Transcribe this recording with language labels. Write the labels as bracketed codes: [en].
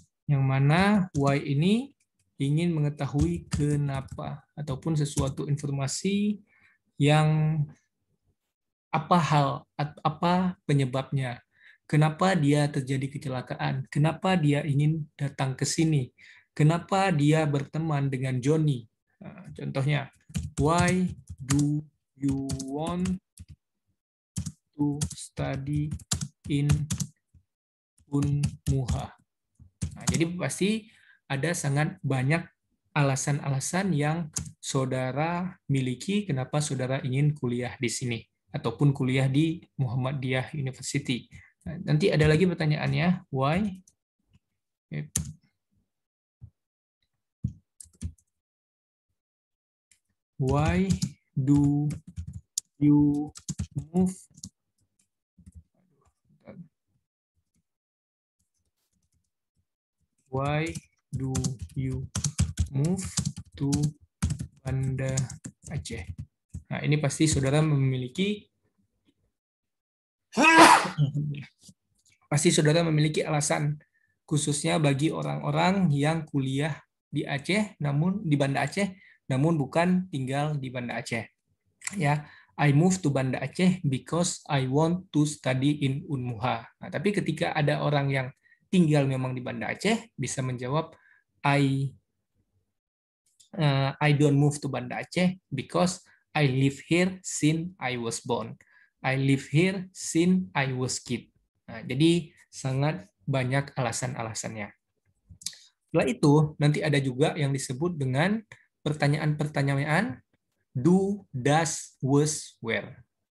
[id] Yang mana why ini ingin mengetahui kenapa ataupun sesuatu informasi yang apa penyebabnya. Kenapa dia terjadi kecelakaan? Kenapa dia ingin datang ke sini? Kenapa dia berteman dengan Johnny? [en] Nah, [id] contohnya, [en] why do you want to study in Unmuha? [id] Nah, jadi pasti ada sangat banyak alasan-alasan yang saudara miliki kenapa saudara ingin kuliah di sini ataupun kuliah di Muhammadiyah University. Nah, nanti ada lagi pertanyaannya, why? [en] Why do you move? Why do you move to Banda Aceh? [id] Nah, ini pasti saudara memiliki alasan khususnya bagi orang-orang yang kuliah di Aceh namun di Banda Aceh namun bukan tinggal di Banda Aceh. [en] Ya, I move to Banda Aceh because I want to study in Unmuha. [id] Nah, tapi ketika ada orang yang tinggal memang di Banda Aceh bisa menjawab [en] I don't move to Banda Aceh because I live here since I was born. I live here since I was kid. [id] Nah, jadi sangat banyak alasan-alasannya. Setelah itu, nanti ada juga yang disebut dengan pertanyaan-pertanyaan do, does, was, where.